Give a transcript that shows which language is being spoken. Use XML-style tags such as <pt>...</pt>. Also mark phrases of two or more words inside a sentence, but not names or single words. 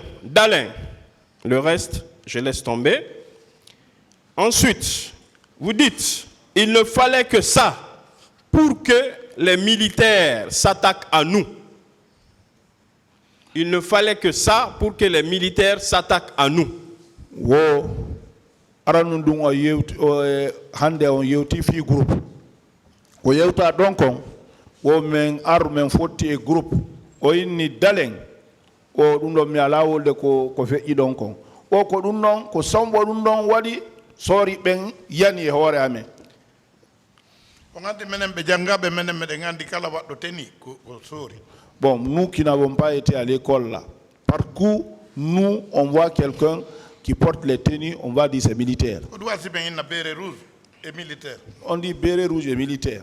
<fr>D'Alain, le reste, je laisse tomber. Ensuite, vous dites, il ne fallait que ça pour que les militaires s'attaquent à nous. Il ne fallait que ça pour que les militaires s'attaquent à nous.</fr> <ff>Wo aranundungo yewti hande on yewti fi groupe. Ko yewta donc wo men armen fotti e groupe o inni dalen o dum do mi ala wolde ko feƴƴi don kon o ko dum non ko sombo dum don wadi sori ben yani e hoore amen.</ff> <fr>Bon, nous qui n'avons pas été à l'école là, par coup, nous, on voit quelqu'un qui porte les tenues, on va dire c'est militaire. On dit béret rouge et militaire.</fr>